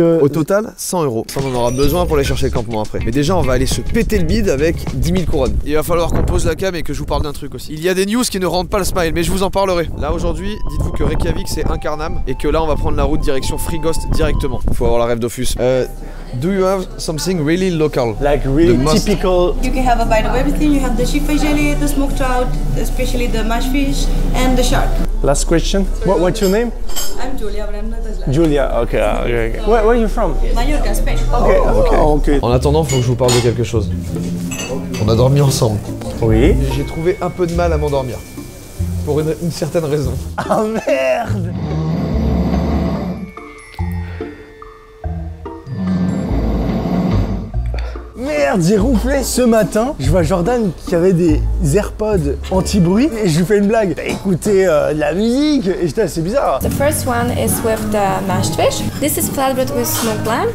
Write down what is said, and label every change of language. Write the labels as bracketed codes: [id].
[fr] Au total, 100 €. Ça, on en aura besoin pour aller chercher le campement après. Mais déjà, on va aller se péter le bide avec 10 000 couronnes. Il va falloir qu'on pose la cam et que je vous parle d'un truc aussi. Il y a des news qui ne rendent pas le smile, mais je vous en parlerai. Là, aujourd'hui, dites-vous que Reykjavik, c'est Incarnam et que là, on va prendre la route direction Frigost directement. Faut avoir la rêve Dofus. [en] Do you have something really local? Like really The most- typical... You can have a bite of everything. You have the sheepfish jelly, the smoked trout, especially the mashed fish, and the shark. Last question. What's your name? I'm Julia, but I'm not as like. Julia, okay. Where are you from? Mallorca, Spain. Okay. [fr] En attendant, faut que je vous parle de quelque chose. On a dormi ensemble. Oui. Et j'ai trouvé un peu de mal à m'endormir. Pour une certaine raison. Ah merde! Merde, j'ai ronflé ce matin. Je vois Jordan qui avait des AirPods anti-bruit et je lui fais une blague. T'as écouté de la musique et j'étais assez bizarre. [en] The first one is with the mashed fish. This is flatbread with smoked lamb.